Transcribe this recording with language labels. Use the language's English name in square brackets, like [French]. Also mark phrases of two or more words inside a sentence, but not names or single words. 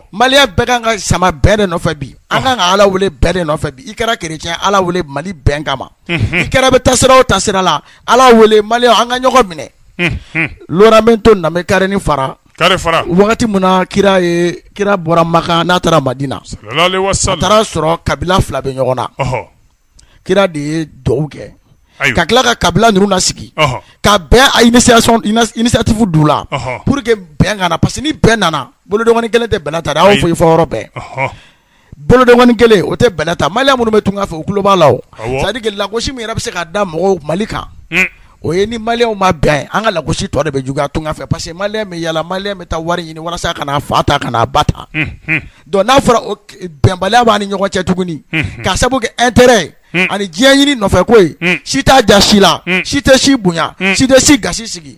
[Bambara] maliyɛn bɛɛ kan ka sama bɛn de nɔfɛ bi an kan ka ala wele bɛn de nɔfɛ bi i kɛra chrétien ala wele Mali bɛn kama i kɛra bɛ tasira o tasira la ala wele maliyɛn an ka ɲɔgɔn minɛ. Laurent bɛ to na bɛ karini fara. kare fara. wagati mun na kira bɔra Maka n'a taara Madina. [Arabic] صلى الله عليه وسلم. [Bambara] a taara sɔrɔ kabila fila bɛ ɲɔgɔn na. kira de ye dugawu kɛ ka tila ka kabila ninnu nasigi ka bɛn a initiative d'u la [French] pour que [Bambara] bɛn kana [French] parce que [Bambara] ni bɛn nana bolodengɔni kelen tɛ bɛlɛ ta dɛ, a y'o fɔ i fɔ yɔrɔ bɛɛ. Bolodengɔni kelen o tɛ bɛlɛ ta, malien minnu bɛ tunga fɛ o tulo b'a la o, [French] c'est à dire que [Bambara] lagosi min yɛrɛ bɛ se ka da mɔgɔw Mali kan o ye ni malien ma bɛn an ka lagosi tɔ de bɛ juguya tunga fɛ [French] parce que [Bambara] malien bɛ yala, malien bɛ taa wari ɲini walasa ka n'a fa ta ka n'a ba ta, donc n'a fɔra o bɛnbaliya b'a ni ɲɔgɔn cɛ tuguni k'a sababu kɛ intérêt ani diɲɛ ɲini nɔfɛ ko ye, si t'a ja si la, si tɛ si bonya, si tɛ si gasi sigi.